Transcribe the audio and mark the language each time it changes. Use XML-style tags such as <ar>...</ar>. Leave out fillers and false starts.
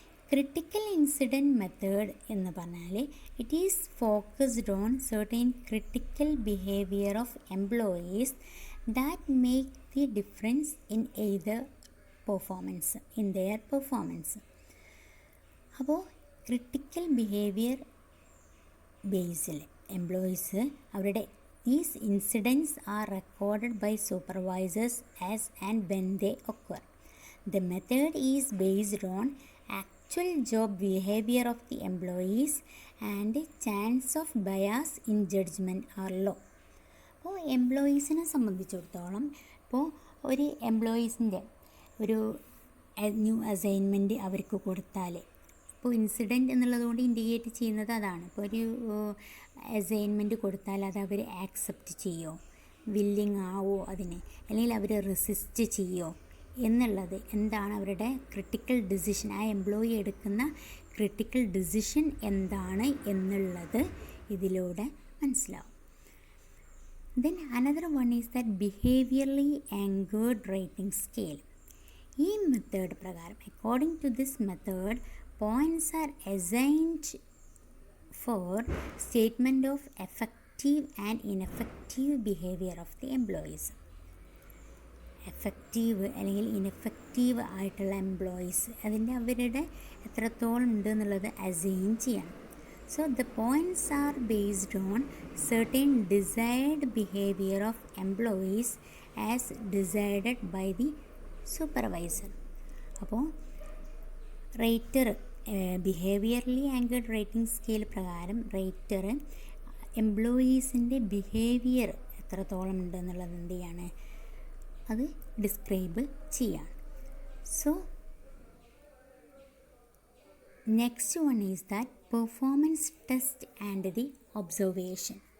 <en>critical incident method</en> <ml>എന്ന് പറഞ്ഞാൽ</ml> <en>It is focused on certain critical behaviour of employees that make the difference in either performance in their performance.</en> <ml>അപ്പോൾ critical behaviour ബേസിൽ employees അവരുടെ</ml> <en>these incidents are recorded by supervisors as and when they occur. The method is based on actual job behavior of the employees and chance of bias in judgment are low.</en> <ml>അപ്പോൾ എംപ്ലോയീസിനെ സംബന്ധിച്ചിടത്തോളം ഇപ്പോൾ ഒരു എംപ്ലോയീസിൻ്റെ ഒരു new assignment അവർക്ക് കൊടുത്താൽ, ഇപ്പോൾ incident എന്നുള്ളതുകൊണ്ട് indicate ചെയ്യുന്നത് അതാണ്. ഇപ്പോൾ ഒരു അസൈൻമെൻറ്റ് കൊടുത്താൽ അത് അവർ ആക്സെപ്റ്റ് ചെയ്യോ, വില്ലിങ് ആവോ അതിനെ, അല്ലെങ്കിൽ അവർ റെസിസ്റ്റ് ചെയ്യോ എന്നുള്ളത് എന്താണ് അവരുടെ ക്രിട്ടിക്കൽ ഡിസിഷൻ, ആ എംപ്ലോയി എടുക്കുന്ന ക്രിട്ടിക്കൽ ഡിസിഷൻ എന്താണ് എന്നുള്ളത് ഇതിലൂടെ മനസ്സിലാവും.</ml> <en>Then another one is that behaviourally anchored rating scale.</en> <ml>ഈ മെത്തേഡ് പ്രകാരം</ml> <en>According to this method points are assigned for statement of effective and ineffective behavior of the employees.</en> <ml>Effective അല്ലെങ്കിൽ ഇനെഫക്റ്റീവ് ആയിട്ടുള്ള employees അതിൻ്റെ അവരുടെ എത്രത്തോളം ഉണ്ട് എന്നുള്ളത് അസൈൻ ചെയ്യണം.</ml> <en>So the points are based on certain desired behavior of employees as decided by the supervisor.</en> <ml>അപ്പോൾ റേറ്റർ behaviourally anchored rating scale പ്രകാരം റേറ്റർ എംപ്ലോയീസിൻ്റെ ബിഹേവിയർ എത്രത്തോളം ഉണ്ട് എന്നുള്ളത് എന്ത് ചെയ്യാണ്, അത് ഡിസ്ക്രൈബ് ചെയ്യാം.</ml> <en>So next one is that performance test and the observation.</en>